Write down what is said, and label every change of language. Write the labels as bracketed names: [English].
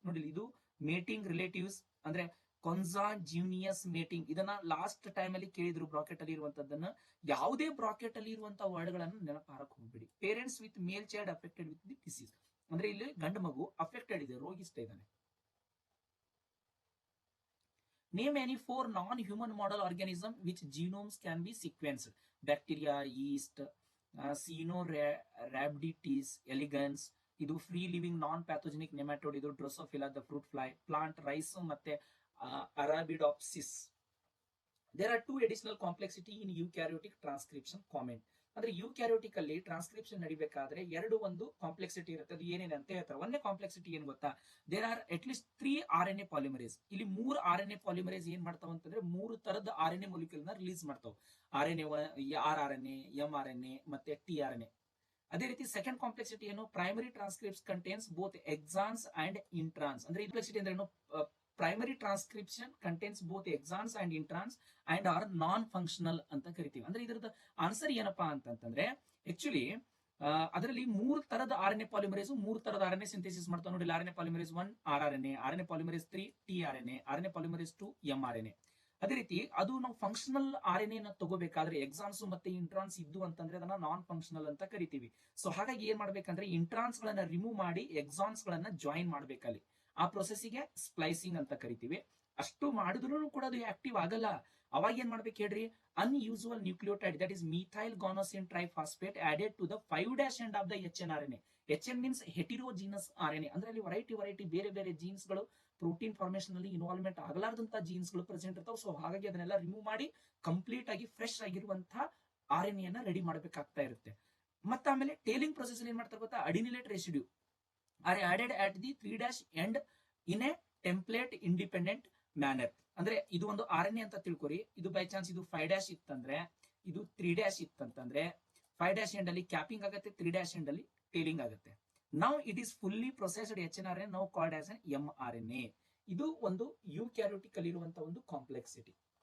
[Kannada] ನೋಡಿ, ಇದು mating relatives ಅಂದ್ರೆ ಕಾನ್ಸಾಂಗ್ಯೂನಿಯಸ್ ಮೇಟಿಂಗ್. ಇದನ್ನ ಲಾಸ್ಟ್ ಟೈಮ್ ಅಲ್ಲಿ ಕೇಳಿದ್ರು ಬ್ರಾಕೆಟ್ ಅಲ್ಲಿ ಇರುವಂತದ್ದನ್ನ. ಯಾವುದೇ ಬ್ರಾಕೆಟ್ ಅಲ್ಲಿ ಇರುವಂತಹ ವರ್ಡ್ ಗಳನ್ನು ನೆನಪಾರಕ್ ಹೋಗ್ಬಿಡಿ. [English] Parents with male child affected with the disease. [Kannada] ಅಂದ್ರೆ ಇಲ್ಲಿ ಗಂಡು ಮಗು ಅಫೆಕ್ಟೆಡ್ ಇದೆ, ರೋಗಿಷ್ಟ ಇದ್ದಾನೆ. [English] Name any 4 non-human model organism which genomes can be sequenced. Bacteria, yeast, Caenorhabditis elegans, ಇದು free living non pathogenic nematode, ಇದು Drosophila the fruit fly, plant rice ಮತ್ತೆ Arabidopsis. There are 2 additional complexity in eukaryotic transcription comment. [Kannada] ಅಂದ್ರೆ ಯೂಕ್ಯಾರಿಯೋಟಿಕ್ ಅಲ್ಲಿ transcription ನಡಿಬೇಕಾದ್ರೆ ಒಂದು complexity ಇರುತ್ತೆ. ಅದು ಏನೇನು ಅಂತ ಹೇಳ್ತಾರೆ. ಒಂದೇ ಕಾಂಪ್ಲೆಕ್ಸಿಟಿ ಏನ್ ಗೊತ್ತಾ? [English] There are at least 3 RNA polymerase. [Kannada] ಇಲ್ಲಿ 3 RNA ಪಾಲಿಮರೇಸ್ ಏನ್ ಮಾಡ್ತಾವ ಅಂತಂದ್ರೆ 3 ತರದ RNA ಮೊಲಿಕ್ಯೂಲ್ ನ ರಿಲೀಸ್ ಮಾಡ್ತಾವ. RNA, RRNA, mRNA ಮತ್ತೆ tRNA. ಅದೇ ರೀತಿ ಸೆಕೆಂಡ್ ಕಾಂಪ್ಲೆಕ್ಸಿಟಿ ಏನು? [English] Primary transcripts contains both exons and introns. [Kannada] ಅಂದ್ರೆ ಕಾಂಪ್ಲೆಕ್ಸಿಟಿ ಅಂದ್ರೆ ಏನು? [English] primary transcription contains both exons and introns and are non functional [Kannada] ಅಂತ ಕರಿತೀವಿ. ಅಂದ್ರೆ ಇದರದ ಆನ್ಸರ್ ಏನಪ್ಪಾ ಅಂತಂದ್ರೆ ಆಕ್ಚುಲಿ ಅದರಲ್ಲಿ 3 ತರದ RNA ಪಾಲಿಮರೇಸ್ 3 ತರದ RNA ಸಿಂಥೆಸಿಸ್ ಮಾಡ್ತಾವೆ. ನೋಡಿ, RNA polymerase 1 RRNA, RNA polymerase 3 tRNA, RNA polymerase 2 mRNA. ಅದೇ ರೀತಿ ಅದು ನಾವು ಫಂಕ್ಷನಲ್ RNA ನ ತಗೋಬೇಕಾದ್ರೆ ಎಕ್ಸಾನ್ಸ್ ಮತ್ತೆ ಇಂಟ್ರಾನ್ಸ್ ಇದ್ದು ಅಂತಂದ್ರೆ ಅದನ್ನ ನಾನ್ ಫಂಕ್ಷನಲ್ ಅಂತ ಕರಿತೀವಿ. ಸೊ ಹಾಗಾಗಿ ಏನ್ ಮಾಡ್ಬೇಕಂದ್ರೆ ಇಂಟ್ರಾನ್ಸ್ ಗಳನ್ನ ರಿಮೂವ್ ಮಾಡಿ ಎಕ್ಸಾನ್ಸ್ ಗಳನ್ನ ಜಾಯಿನ್ ಮಾಡ್ಬೇಕಲ್ಲಿ. ಆ ಪ್ರೊಸೆಸ್ಗೆ ಸ್ಪ್ಲೈಸಿಂಗ್ ಅಂತ ಕರಿತೀವಿ. ಅಷ್ಟು ಮಾಡಿದ್ರು ಕೂಡ ಅದು ಆಕ್ಟಿವ್ ಆಗಲ್ಲ. ಅವಾಗ ಏನ್ ಮಾಡ್ಬೇಕು ಹೇಳ್ರಿ? [English] Unusual nucleotide, that is methyl guanosine triphosphate added to the 5' end of the HNRNA. HN means heterogeneous RNA. [Kannada] ಅಂದ್ರೆ ಅಲ್ಲಿ ವೆರೈಟಿ ಬೇರೆ ಬೇರೆ ಜೀನ್ಸ್ ಗಳು ಪ್ರೋಟೀನ್ ಫಾರ್ಮೇಶನ್ ಅಲ್ಲಿ ಇನ್ವಾಲ್ವ್ಮೆಂಟ್ ಆಗಲಾರ್ದಂತ ಜೀನ್ಸ್ ಗಳು ಪ್ರೆಸೆಂಟ್ ಇರ್ತಾವೆ. ಸೊ ಹಾಗಾಗಿ ಅದನ್ನೆಲ್ಲ ರಿಮೂವ್ ಮಾಡಿ ಕಂಪ್ಲೀಟ್ ಆಗಿ ಫ್ರೆಶ್ ಆಗಿರುವಂತಹ RNA ಅನ್ನ ರೆಡಿ ಮಾಡಬೇಕಾಗ್ತಾ ಇರುತ್ತೆ. ಮತ್ತೆ ಆಮೇಲೆ ಟೇಲಿಂಗ್ ಪ್ರೊಸೆಸ್ ಏನ್ ಮಾಡ್ತಾರೆ ಗೊತ್ತಾ? [English] Adenylate residue are added at the 3' end in a template independent manner. [Kannada] ಅಂದ್ರೆ ಇದು ಒಂದು RNA ಅಂತ ತಿಳ್ಕೊರಿ. ಇದು ಬೈ ಚಾನ್ಸ್ ಇದು 5' ಇತ್ತಂದ್ರೆ, ಇದು 3' ಇತ್ತಂತಂದ್ರೆ 5' ಎಂಡ್ ಅಲ್ಲಿ ಕ್ಯಾಪಿಂಗ್ ಆಗುತ್ತೆ, 3' ಎಂಡ್ ಅಲ್ಲಿ ಟೇಲಿಂಗ್ ಆಗುತ್ತೆ. [English] Now it is fully processed HNRNA, now called as an mRNA. [Kannada] ಇದು ಒಂದು ಯೂಕ್ಯಾರಿಯೋಟಿಕ್ ಅಲ್ಲಿ ಇರುವಂತಹ ಒಂದು ಕಾಂಪ್ಲೆಕ್ಸಿಟಿ.